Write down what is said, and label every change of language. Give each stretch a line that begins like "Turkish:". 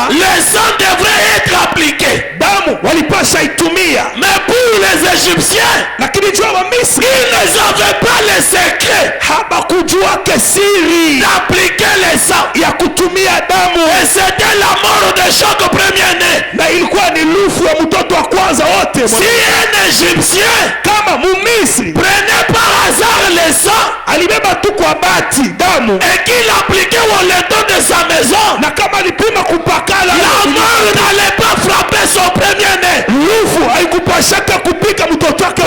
French: les sangs devraient être appliqués.
Swahili: damu walipasha itumia,
French: Mais pour les Égyptiens,
Swahili: lakini juu ya Wamisri
French: ils n'avaient pas le secret
Swahili: habakujua kesiri
French: d'appliquer les sangs.
Swahili: ya kutumia damu,
French: Et c'était la mort de chaque premier-né.
Swahili: na ilikuwa ni lufu ya mtoto wa kwanza wote.
French: Si un Égyptien
Swahili: Kama Mumisri
French: prenait par hasard les sangs
Swahili: alibeba tu kwa bati damu,
French: et qu'il appliquait au linteau de sa maison,
Swahili: na kama alipima kupakala,
French: la mort n'allait pas frapper son premier-né.
Swahili: lufu haikupashaka kupika mtoto wake wa